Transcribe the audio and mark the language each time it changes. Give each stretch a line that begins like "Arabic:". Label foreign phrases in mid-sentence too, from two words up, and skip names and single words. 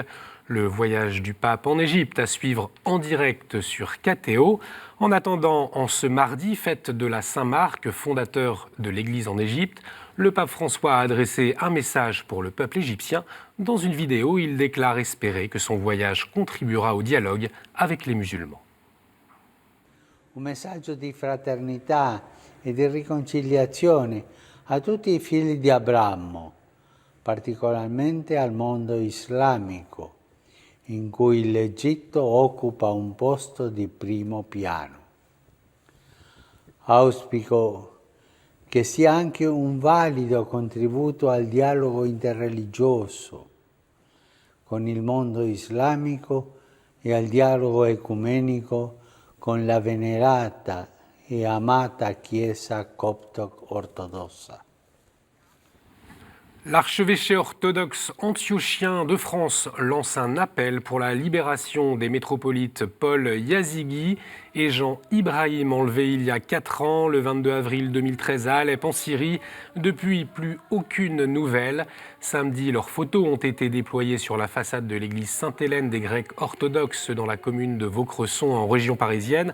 French: Le voyage du pape en Égypte à suivre en direct sur KTO. En attendant, en ce mardi, fête de la Saint-Marc, fondateur de l'Église en Égypte, le pape François a adressé un message pour le peuple égyptien. Dans une vidéo, il déclare espérer que son voyage contribuera au dialogue avec les musulmans.
Italian: Un messaggio di fraternità e di riconciliazione a tutti i figli di Abramo, particolarmente al mondo islamico, in cui l'Egitto occupa un posto di primo piano. Auspico che sia anche un valido contributo al dialogo interreligioso con il mondo islamico e al dialogo ecumenico con la venerata e amata Chiesa copto-ortodossa.
French: L'archevêché orthodoxe antiochien de France lance un appel pour la libération des métropolites Paul Yazigui et Jean Ibrahim, enlevés il y a 4 ans, le 22 avril 2013 à Alep en Syrie. Depuis, plus aucune nouvelle. Samedi, leurs photos ont été déployées sur la façade de l'église Sainte-Hélène des Grecs orthodoxes dans la commune de Vaucresson en région parisienne.